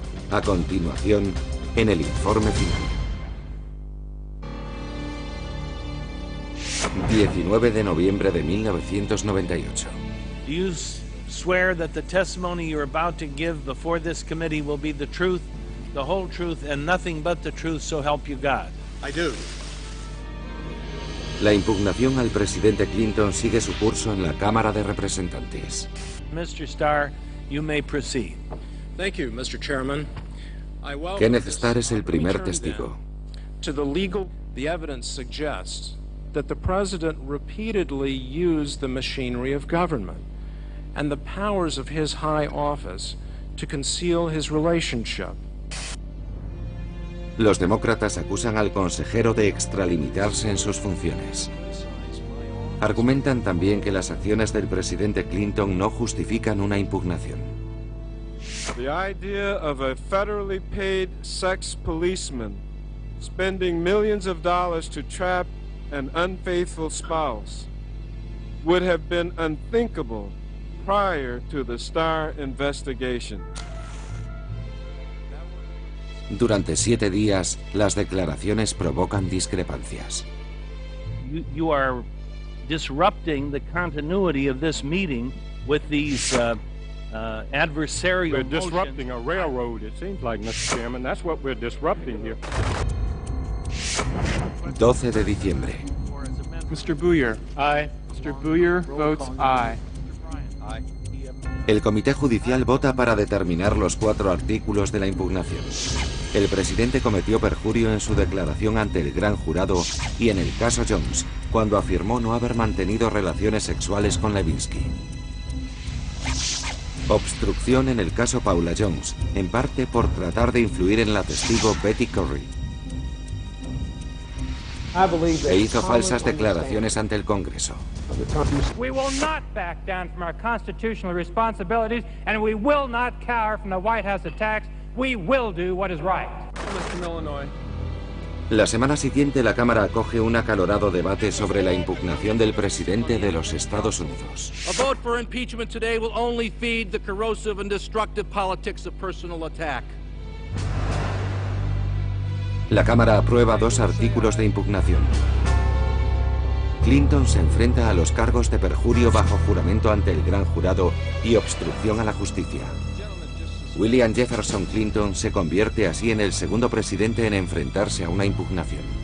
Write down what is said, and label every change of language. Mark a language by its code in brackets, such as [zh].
[es] A continuación, en el informe final. 19 de noviembre de 1998. [en] Do you swear that the testimony you're about to give before this committee will be the truth, the whole truth, and nothing but the truth, so help you God? I do. [es] La impugnación al presidente Clinton sigue su curso en la Cámara de Representantes. [en] Mr. Starr, you may proceed. Thank you, Mr. Chairman. [es] Kenneth Starr es el primer testigo. [en] To the legal, the evidence suggests that the president repeatedly used the machinery of government and the powers of his high office to conceal his relationship. [es] Los demócratas acusan al consejero de extralimitarse en sus funciones. Argumentan también que las acciones del presidente Clinton no justifican una impugnación. [en] The idea of a federally paid sex policeman spending millions of dollars to trap an unfaithful spouse would have been unthinkable prior to the Starr investigation. [es] Durante 7 días, las declaraciones provocan discrepancias. [en] You are disrupting the continuity of this meeting with these adversarial We're motions. disrupting a railroad, it seems like, Mr. Chairman. That's what we're disrupting here. [es] 12 de diciembre. [en] Mr. Booyer. Aye. Mr. Booyer votes aye. [es] El Comité Judicial vota para determinar los 4 artículos de la impugnación. El presidente cometió perjurio en su declaración ante el gran jurado y en el caso Jones, cuando afirmó no haber mantenido relaciones sexuales con Lewinsky. Obstrucción en el caso Paula Jones, en parte por tratar de influir en la testigo Betty Curry. E hizo falsas declaraciones ante el Congreso. [en] We will not back down from our constitutional responsibilities, and we will not cower from the White House attacks. We will do what is right. [es] La semana siguiente, la Cámara acoge un acalorado debate sobre la impugnación del presidente de los Estados Unidos. [en] A vote for impeachment today will only feed the corrosive and destructive politics of personal attack. [es] La Cámara aprueba 2 artículos de impugnación. Clinton se enfrenta a los cargos de perjurio bajo juramento ante el gran jurado y obstrucción a la justicia. William Jefferson Clinton se convierte así en el segundo presidente en enfrentarse a una impugnación.